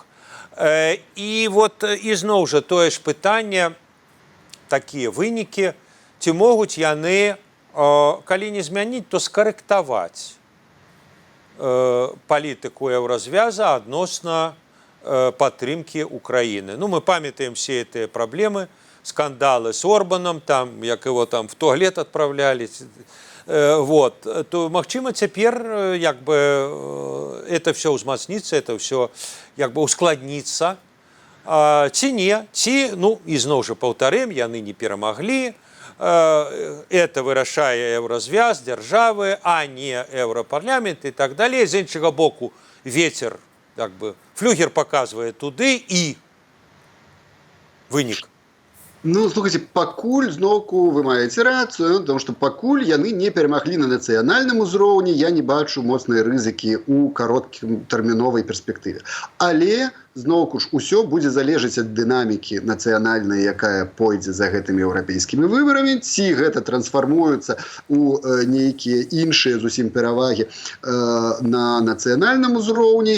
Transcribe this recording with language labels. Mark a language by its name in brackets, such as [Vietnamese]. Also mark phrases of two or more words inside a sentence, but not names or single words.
[Belarusian] І вот ізноў жа тое ж пытанне, такія вынікі, ці могуць яны, калі не змяніць, то скарэктаваць палітыку еўразвяза адносна падтрымкі Украіны. Ну, мы памятаем все гэтыя праблемы, скандалы с Орбаном, там, як [Russian] его там в туалет отправляли. [Belarusian] Вот. То, магчыма, цяпер як бы [Russian] это все [Belarusian] узмацніцца, [Russian] это все [Belarusian] як бы ускладніцца. Ці не, ці, ну, ізноў жа паўтарым, яны не перамаглі. Это вырашае еўразвяз, дзяржавы, а не еўрапарламент і так далей. З іншага боку, ветер, як бы, флюгер паказвае туды і вынік. Ну, слухайте, пакуль зноўку вы маеце рацыю, [Russian] потому что [Belarusian] пакуль яны не перамаглі на нацыянальным узроўні, я не бачу моцнай рызыкі ў кароткатэрміновай перспектыве. Але зноўку ж усё будзе залежаць ад дынамікі нацыянальнай, якая пойдзе за гэтымі еўрапейскімі выбарамі, ці гэта трансфармуецца ў нейкія іншыя зусім перавагі на нацыянальным узроўні.